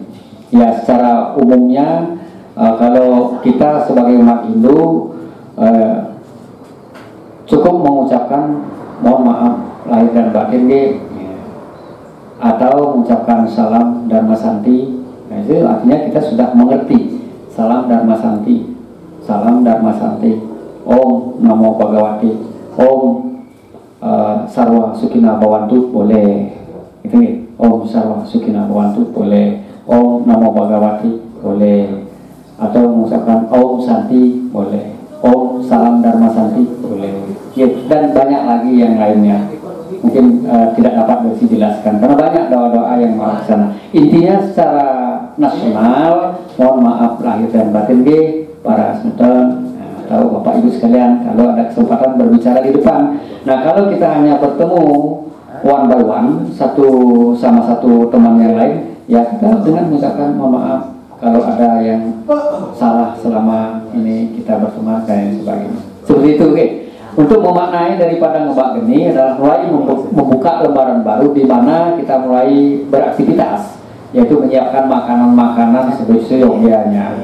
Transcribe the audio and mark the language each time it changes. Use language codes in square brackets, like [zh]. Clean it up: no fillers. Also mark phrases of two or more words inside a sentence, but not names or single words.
[id] Ya, secara umumnya kalau kita sebagai umat Hindu cukup mengucapkan mohon maaf lahir dan batin atau mengucapkan salam dharma santi. Nah, itu artinya kita sudah mengerti salam dharma santi, salam dharma santi, [sa] ॐ नमो भगवति, ॐ सर्व सुखिन भवन्तु [id] boleh, itu nih, [sa] ॐ सर्व सुखिन भवन्तु [id] boleh, [sa] ॐ नमो भगवति [id] boleh, atau mengucapkan [sa] ॐ शान्ति [id] boleh, Om Salam Dharma Santi boleh, ya, dan banyak lagi yang lainnya. Mungkin tidak dapat dijelaskan karena banyak doa-doa yang melaksana. Intinya secara nasional, mohon maaf lahir dan batin para sultan atau bapak ibu sekalian kalau ada kesempatan berbicara di depan. Nah, kalau kita hanya bertemu [en] one by one, [id] satu sama satu teman yang lain, ya kita dengan mengucapkan mohon maaf kalau ada yang salah selama ini kita berteman dan sebagainya. Seperti itu, oke. Untuk memaknai daripada ngebak geni adalah mulai membuka lembaran baru di mana kita mulai beraktivitas, yaitu menyiapkan makanan-makanan seyogianya.